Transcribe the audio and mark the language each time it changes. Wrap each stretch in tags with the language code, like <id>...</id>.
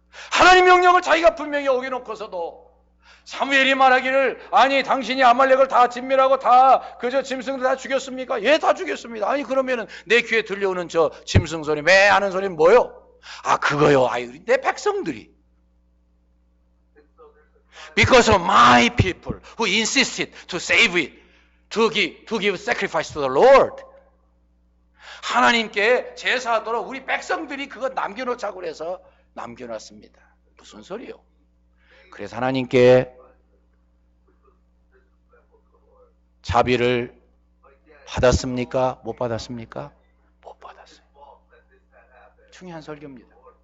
<ko>하나님 명령을 자기가 분명히 어겨놓고서도 사무엘이 말하기를, 아니 당신이 아말렉을 다 진멸하고 다 그저 짐승들 다 죽였습니까? 예, 다 죽였습니다. 아니 그러면은 내 귀에 들려오는 저 짐승 소리, 매 하는 소리는 뭐요? 아, 그거요, 아이 내 백성들이.</ko> <en>Because of my people who insisted to save it, to give sacrifice to the Lord.</en> <ko>하나님께 제사하도록 우리 백성들이 그거 남겨놓자고 그래서 남겨놨습니다. 무슨 소리요? 그래서 하나님께 자비를 받았습니까? 못 받았습니까? 못 받았어요. 중요한 설교입니다.</ko>